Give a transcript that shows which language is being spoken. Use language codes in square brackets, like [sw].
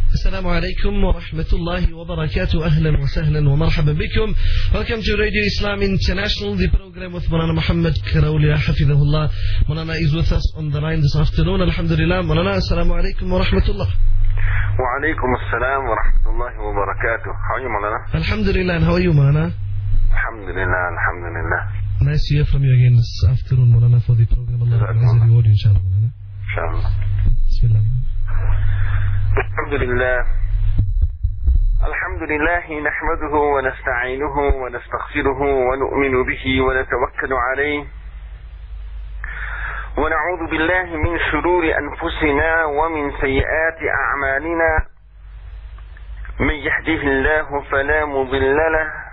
[ar] السلام عليكم ورحمة الله وبركاته. أهلا وسهلا ومرحبا بكم. [en] Welcome to Radio Islam International, the program with Mulana Muhammad Karawliya [ar] حفظه الله. [en] Mulana is with us on the line this afternoon. Alhamdulillah. Mulana, [ar] السلام عليكم ورحمة الله. وعليكم السلام ورحمة الله وبركاته. [en] How are you, Mulana? Alhamdulillah. How are you, Mulana? Alhamdulillah. Alhamdulillah. Nice to hear from you again this afternoon, Mulana, for the program. Allah bless you, reward you, inshallah, Mulana. Inshallah. Bismillah. [ar] الحمد لله الحمد لله نحمده ونستعينه ونستغفره ونؤمن به ونتوكل عليه ونعوذ بالله من شرور أنفسنا ومن سيئات أعمالنا من يهده الله فلا مضل له